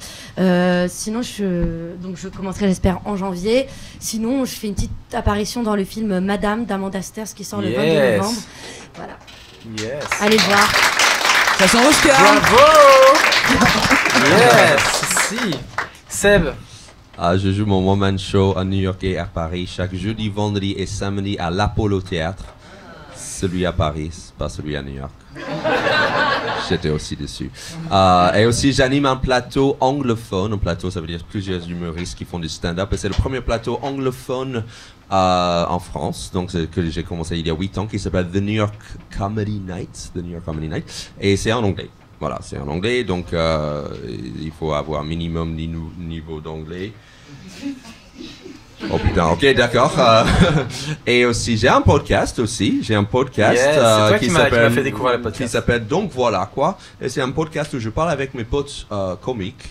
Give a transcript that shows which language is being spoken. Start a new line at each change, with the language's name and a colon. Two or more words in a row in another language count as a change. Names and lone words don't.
French: Sinon je commencerai j'espère en janvier. Sinon je fais une petite apparition dans le film Madame d'Amanda Sters qui sort le 22 novembre. Voilà. Yes. Allez le voir. Ça sent Oscar. Bravo. Yes. Si. Seb. Je joue mon one-man show à New York et à Paris chaque jeudi, vendredi et samedi à l'Apollo Théâtre. Celui à Paris, pas celui à New York. J'étais aussi dessus. Et aussi, j'anime un plateau anglophone. Un plateau, ça veut dire plusieurs humoristes qui font du stand-up. Et c'est le premier plateau anglophone en France. Donc, que j'ai commencé il y a 8 ans, qui s'appelle The New York Comedy Night. The New York Comedy Night. Et c'est en anglais. Voilà, c'est en anglais. Donc, il faut avoir minimum niveau d'anglais. Oh putain, ok, d'accord. Et aussi, j'ai un podcast aussi. J'ai un podcast Yes, c'est toi qui m'as s'appelle- fait découvrir le podcast. qui s'appelle Donc Voilà Quoi. Et c'est un podcast où je parle avec mes potes comiques.